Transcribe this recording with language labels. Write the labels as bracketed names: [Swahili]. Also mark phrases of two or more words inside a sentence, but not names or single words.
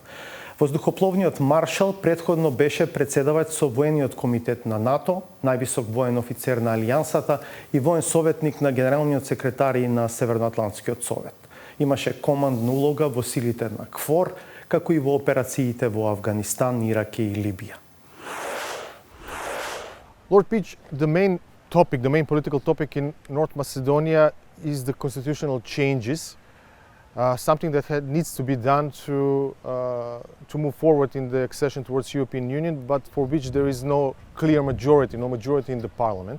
[Macedonian] Воздухопловниот маршал претходно беше председавач со воениот комитет на НАТО, највисок воен офицер на Алијансата и воен советник на генералниот секретар и на Северноатлантскиот совет. Имаше командна улога во силите на КФОР, како и во операциите во Афганистан, Ирак и Либија. [English] Lord Pich, the main political topic in North Macedonia is the constitutional changes, something that needs to be done to move forward in the accession towards European Union, but for which there is no clear majority, no majority in the parliament.